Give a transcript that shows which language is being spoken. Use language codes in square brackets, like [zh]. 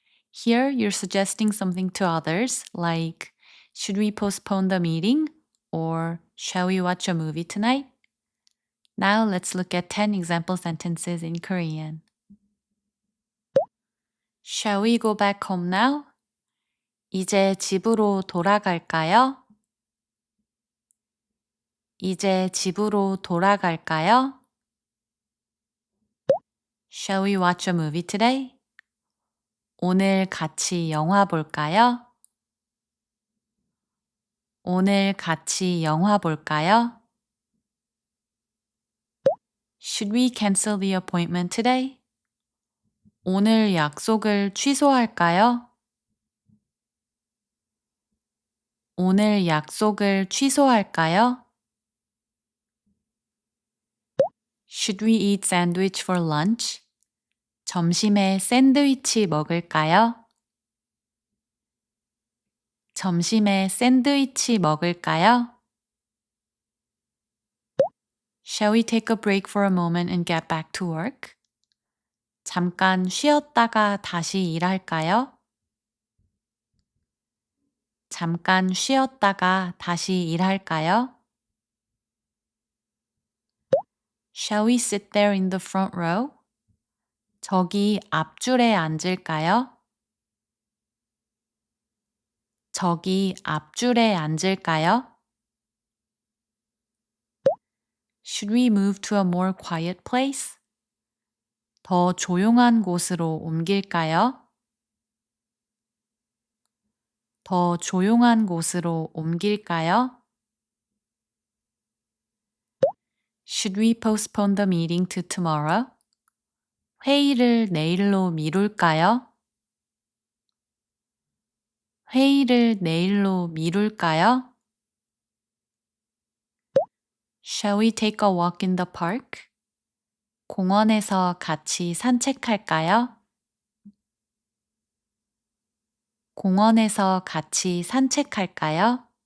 [en] Here you're suggesting something to others like should we postpone the meeting or shall we watch a movie tonight? Now let's look at 10 example sentences in Korean. Shall we go back home now? [ko] 이제 집으로 돌아갈까요? 이제 집으로 돌아갈까요? [en] Shall we watch a movie today? [ko] 오늘 같이 영화 볼까요? 오늘 같이 영화 볼까요? [en] Should we cancel the appointment today? [ko] 오늘 약속을 취소할까요? 오늘 약속을 취소할까요? [en] Should we eat sandwich for lunch? [ko] 점심에 샌드위치 먹을까요? 점심에 샌드위치 먹을까요? [en] Shall we take a break for a moment and get back to work? [ko] 잠깐 쉬었다가 다시 일할까요? 잠깐 쉬었다가 다시 일할까요? [en] Shall we sit there in the front row? [ko] 저기 앞줄에 앉을까요? 저기 앞줄에 앉을까요? [en] Should we move to a more quiet place? [ko] 더 조용한 곳으로 옮길까요? 더 조용한 곳으로 옮길까요? [en] Should we postpone the meeting to tomorrow? [ko] 회의를 내일로 미룰까요? 회의를 내일로 미룰까요? [en] Shall we take a walk in the park? [ko] 공원에서 같이 산책할까요? 공원에서 같이 산책할까요?